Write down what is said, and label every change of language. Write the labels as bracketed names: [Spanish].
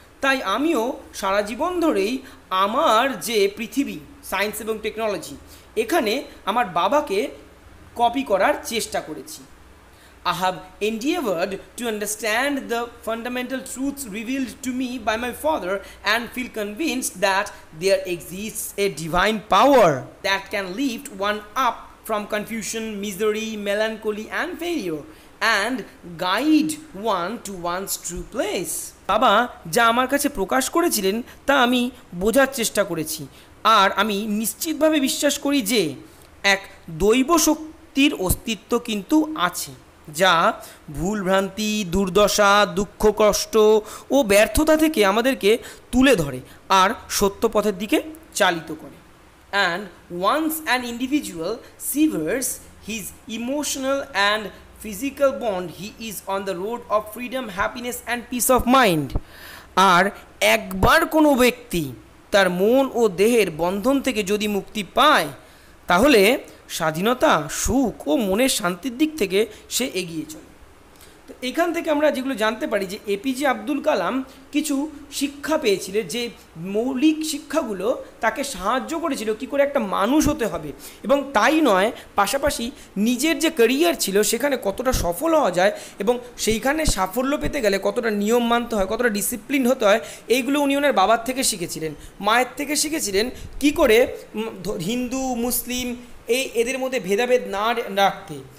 [Bangla] তাই আমিও সারা জীবন ধরেই আমার যে পৃথিবী, সায়েন্স এবং টেকনোলজি, এখানে আমার বাবাকে কপি করার চেষ্টা করেছি। [English] I have endeavored to understand the fundamental truths revealed to me by my father and feel convinced that there exists a divine power that can lift one up from confusion, misery, melancholy and failure and guide one to one's true place. [Bangla] বাবা যা আমার কাছে প্রকাশ করেছিলেন তা আমি বোঝার চেষ্টা করেছি, আর আমি নিশ্চিতভাবে বিশ্বাস করি যে এক দৈব শক্তির অস্তিত্ব কিন্তু আছে, যা ভুলভ্রান্তি, দুর্দশা, দুঃখ, কষ্ট ও ব্যর্থতা থেকে আমাদেরকে তুলে ধরে আর সত্য পথের দিকে চালিত করে। [English] And once an individual severs his emotional and physical bond, he is on the road of freedom, happiness and peace of mind. [Bangla] আর একবার কোনো ব্যক্তি তার মন ও দেহের বন্ধন থেকে যদি মুক্তি পায়, তাহলে স্বাধীনতা, সুখ ও মনের শান্তির দিক থেকে সে এগিয়ে চলে। তো এখান থেকে আমরা যেগুলো জানতে পারি যে এপিজে আব্দুল কালাম কিছু শিক্ষা পেয়েছিলেন, যে মৌলিক শিক্ষাগুলো তাকে সাহায্য করেছিল কী করে একটা মানুষ হতে হবে, এবং তাই নয়, পাশাপাশি নিজের যে ক্যারিয়ার ছিল সেখানে কতটা সফল হওয়া যায় এবং সেইখানে সাফল্য পেতে গেলে কতটা নিয়ম মানতে হয়, কতটা ডিসিপ্লিন হতে হয়, এইগুলো উনি ওনার বাবার থেকে শিখেছিলেন, মায়ের থেকে শিখেছিলেন কী করে হিন্দু মুসলিম এদের মধ্যে ভেদাভেদ না রাখতে।